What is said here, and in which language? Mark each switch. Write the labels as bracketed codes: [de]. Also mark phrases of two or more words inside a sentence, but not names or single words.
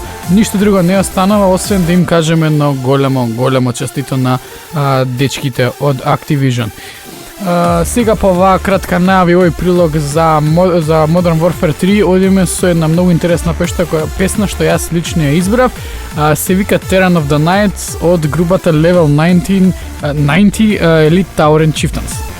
[mk] Ништо друго не останува освен да им кажеме едно големо честито на дечките од Activision. Сега по оваа кратка најава и овој прилог за Modern Warfare 3 одиме со една многу интересна песна што јас лично ја избрав. Се вика Terran of the Nights од групата Level 90 Elite Tower and Chieftains.